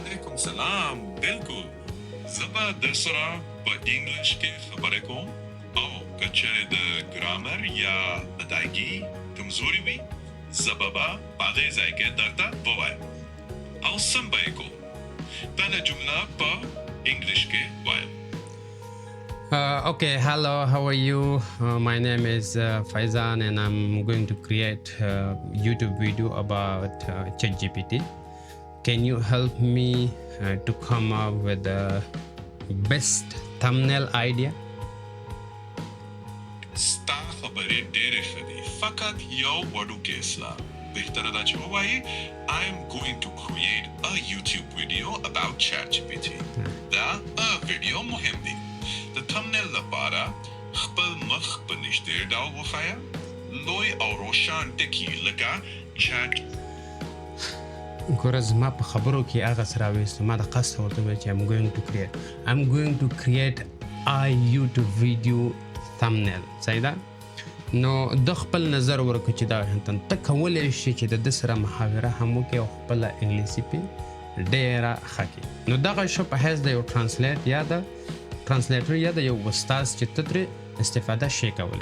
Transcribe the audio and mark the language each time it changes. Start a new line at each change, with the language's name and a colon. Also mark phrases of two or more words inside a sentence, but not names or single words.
Pashto: وعلیکم سلام بالکل زه به در سره په انګلیش کې خبرې کوم او که چېرې د ګرامر یا ادایګي کمزوري وي زه به په هغې ځای کې درته ووایم او سم به یې کوم دا جمله په انګلیش کې وایم.
English: Okay, hello, how are you? My name is Faizan and I'm going to create a YouTube video about ChatGPT. Can you help me to come up with the best thumbnail idea?
Pashto: ستا خبرې ډېرې ښه دي فقط یو وړوکی اصلاح بهتره ده چې ووایي
English: I am going to create a YouTube video about ChatGPT.
Pashto: دا ویډیو مهم دی. د thumbnail لپاره خپل مخ په نږدې ډول وښایه لوی او روښان ټکي لکه چټ. ګوره زما په خبرو کې هغه څه راویستو ما د قصد ورته وویل چې
English: I'm going to create a YouTube video thumbnail.
Pashto: صحیح ده؟ نو د خپل نظر ورکړه چې دا ته کولی شي چې د ده سره محاوره هم وکړې او خپله انګلیسي پې ډېره ښه کړي. نو دغه شو په حیث د یو ټرانسلیټر یا د یو استاذ چې ته ترې استفاده شي کولی.